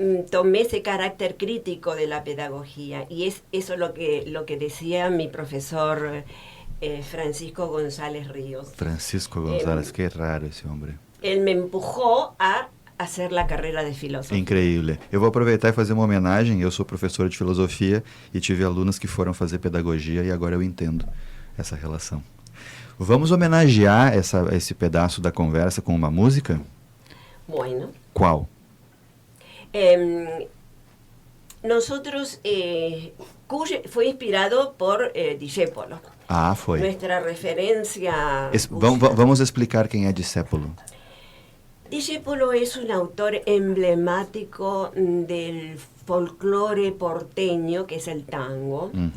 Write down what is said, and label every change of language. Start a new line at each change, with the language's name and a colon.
Spanish: Tomé ese carácter crítico de la pedagogía, y es eso lo que decía mi profesor Francisco González Ríos. Francisco González, qué raro ese hombre. Él me empujó a hacer la carrera de filósofo. Increíble.
Portuguese: Eu vou aproveitar e fazer uma homenagem. Eu sou professor de filosofia e tive alunas que foram fazer pedagogia e agora eu entendo essa relação. Vamos homenagear esse pedaço da conversa com uma música?
Spanish: Bueno.
Portuguese: Qual?
Spanish: Nosotros, Kush fue inspirado por Discépolo.
Portuguese: Ah, foi.
Spanish: Nuestra referencia.
Portuguese: Vamos explicar quem é Discépolo.
Spanish: Discépolo es un autor emblemático del folclore porteño, que es el tango.